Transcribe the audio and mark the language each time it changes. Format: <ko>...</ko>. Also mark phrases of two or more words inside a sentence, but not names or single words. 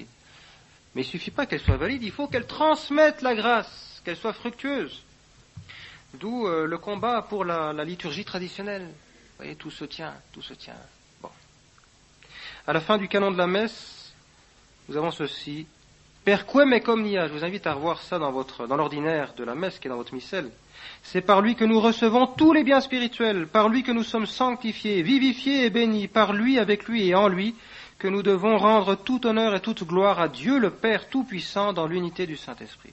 <fr>Mais il ne suffit pas qu'elle soit valide, il faut qu'elle transmette la grâce, qu'elle soit fructueuse. D'où le combat pour la liturgie traditionnelle. Vous voyez, tout se tient. Bon. À la fin du canon de la messe, nous avons ceci.</fr> <la>Perquem et omnia.</la> <fr>Je vous invite à revoir ça dans l'ordinaire de la messe qui est dans votre missel. C'est par lui que nous recevons tous les biens spirituels, par lui que nous sommes sanctifiés, vivifiés et bénis, par lui, avec lui et en lui, que nous devons rendre tout honneur et toute gloire à Dieu le Père Tout-Puissant dans l'unité du Saint-Esprit.</fr>